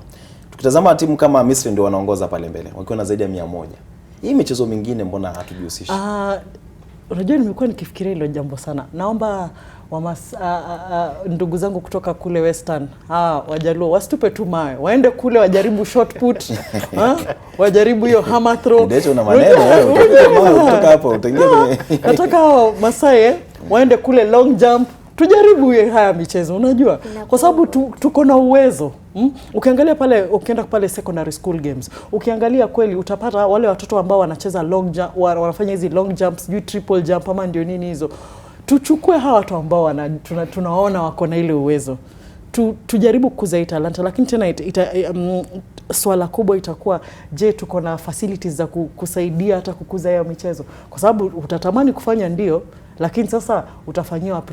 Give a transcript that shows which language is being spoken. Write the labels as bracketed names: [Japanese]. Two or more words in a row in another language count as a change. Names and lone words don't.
[Swahili] Tukitazama timu kama Misri ndio wanaongoza pale mbele wakiwa na zaidi ya 100. Hii michezo mingine mbona hatujihusisha? Unajua nimekuwa nikifikiria hilo jambo sana. Naomba ndugu zangu kutoka kule Western, Wajaluo wasitupe tu mawe, waende kule wajaribu [English] shot put, [Swahili] wajaribu hiyo [English] hammer throw. [Swahili] Ndio una maneno kutoka hapo utaingia kwenye nataka Masai waende kule [English] long jump, [Swahili] tujaribu haya michezo, unajua kwa sababu tuko na uwezo. Ukiangalia pale, ukienda pale [English] secondary school games, [Swahili] ukiangalia kweli utapata wale watoto ambao wanacheza [English] long jump, [Swahili] wanafanya hizi [English] long jumps, triple jump [Swahili] ama ndio nini hizo. Tuchukue hawa watu ambao tunaona wako na ile uwezo, tujaribu kukuza talanta. Lakini tena swala kubwa itakuwa, je, tuko na facilities za kusaidia hata kukuza hiyo michezo? Kwa sababu utatamani kufanya ndio, lakini sasa utafanyia wapi?